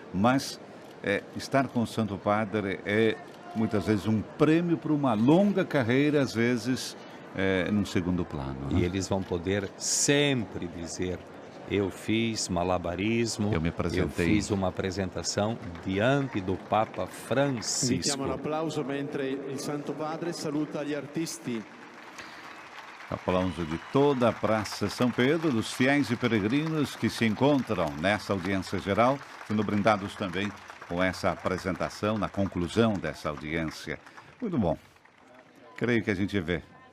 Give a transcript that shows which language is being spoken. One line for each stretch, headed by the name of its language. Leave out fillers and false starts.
Portuguese: Mas estar com o Santo Padre é muitas vezes um prêmio para uma longa carreira, às vezes num segundo plano. Né? E eles vão poder sempre dizer: eu fiz malabarismo, Eu me apresentei. eu fiz uma apresentação diante do Papa
Italian: Invitiamo
Portuguese: Francisco.
Italian: un applauso mentre il Santo Padre saluta gli artisti.
Portuguese: Aplauso de toda a Praça São Pedro, dos fiéis e peregrinos que se encontram nessa audiência geral, sendo brindados também com essa apresentação, na conclusão dessa audiência. Muito bom. Creio que a gente vê.